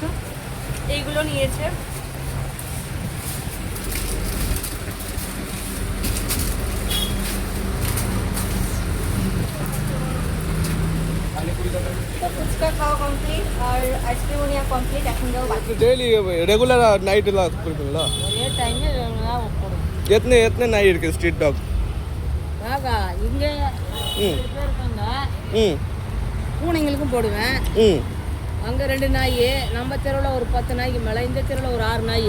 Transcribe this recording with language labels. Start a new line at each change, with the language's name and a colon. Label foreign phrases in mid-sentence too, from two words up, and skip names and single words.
Bangla: এইগুলো নিয়েছে। ফুচকা খাওয়া কমপ্লিট আর আইসক্রিমও নেওয়া কমপ্লিট। এখন যাও বাকি।
English: daily regular night
Kannada: ಎಲ್ಲ ಕೊಡ್ತೀನಲ್ಲ
Tamil: ஒரே டைமில் போடுவோம். எத்தனை நாய் இருக்கு
English: street dog
Tamil: ஆகா இங்கே ம் பேர் இருக்காங்க. ம் பூனைங்களுக்கும் போடுவேன். ம் அங்கே 2 நாய், நம்ம தெருவில் ஒரு 10 நாய்க்கு மேலே, இந்த தெருவில் ஒரு 6 நாய்,